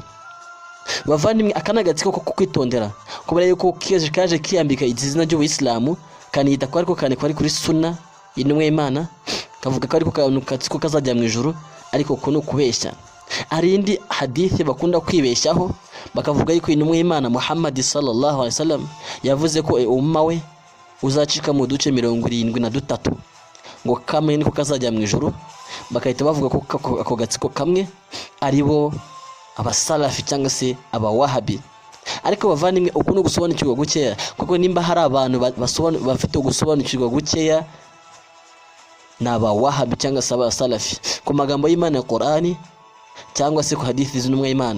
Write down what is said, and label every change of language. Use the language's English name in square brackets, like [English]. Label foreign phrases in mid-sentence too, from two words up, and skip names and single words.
[Kinyarwanda] Bavandimwe, akanagatsiko ko kwitondera, kubera yuko kaje kiyambika izina ry'Ubuislamu kaniyita ko ariko kari kuri sunna y'intumwa y'Imana, kavuga ko ariko katsiko kazajya mu ijuru, ariko ko no kubeshya. Ari indi hadithi bakunda kwibeshyaho bakavuga yuko intumwa y'Imana Muhammad [Arabic] صلى الله عليه وسلم [Kinyarwanda] yavuze ko umma we uzacika mu duce 73 ngo kamwe niko kazajya mu ijuru. Bakahita bavuga ko ako gatsiko kamwe aribo Abasalafi cyangwa se Abawahabi. Ariko bavandimwe, uko no gusobanukirwa gukeya, kuko nimba hari abantu bafite gusobanukirwa gukeya ni Abawahabi cyangwa se Abasalafi ku magambo y'Imana ya Qur'ani cyangwa se ku hadithi z'intumwa y'Imana.